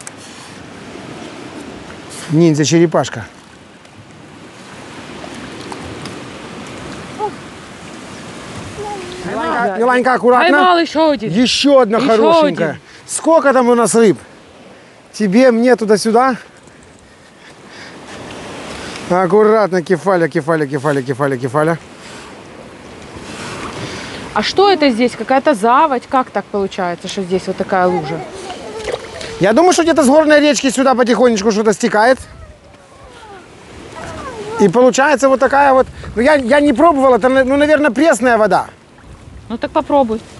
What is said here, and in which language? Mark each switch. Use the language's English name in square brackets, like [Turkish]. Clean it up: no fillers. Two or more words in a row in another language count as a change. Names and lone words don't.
[Russian] Ниндзя-черепашка. Миланька, аккуратно. Поймал еще один. Еще одна Еще хорошенькая. один. Сколько там у нас рыб? Тебе, мне, туда-сюда. Аккуратно, кефаля, кефаля, кефаля, кефаля, кефаля. А что это здесь? Какая-то заводь? Как так получается, что здесь вот такая лужа? Я думаю, что где-то с горной речки сюда потихонечку что-то стекает. И получается вот такая вот... Ну, я не пробовал, это, ну, наверное, пресная вода. Ну так попробуй.